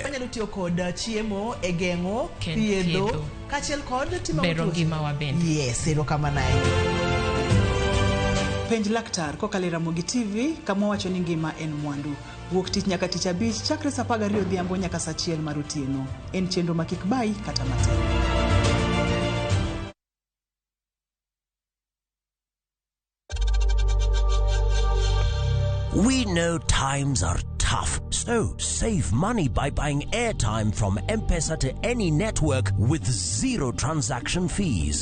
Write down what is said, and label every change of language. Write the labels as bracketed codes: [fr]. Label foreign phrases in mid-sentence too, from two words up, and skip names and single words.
[luo] Anyalo tiyo kod chiemo e geng'o thiedho kaachiel kod timo bero ngima wa bende. Yes, erokamano. Penj laktar kokalo Ramogi TV kama wacho ni ngima en mwandu. Wuok tich nyaka tich abich chakre saa 12 odhiambo nyaka saa 1 mar otieno. En chenro ma kik bai kata matin. [en] We know times are tough, so save money by buying airtime from M-Pesa to any network with zero transaction fees.